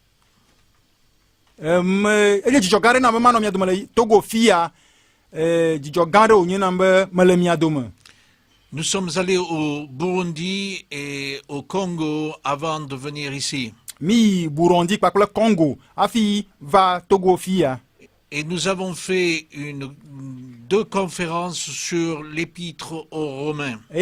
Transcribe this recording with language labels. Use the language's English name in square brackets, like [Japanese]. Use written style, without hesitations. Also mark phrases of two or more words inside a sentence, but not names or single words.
[French] Nous sommes allés au Burundi et au Congo avant de venir ici. Burundi, Congo, [Ewe] afi va Togo fia. [French] Et nous avons fait deux conférences sur l'épître aux Romains.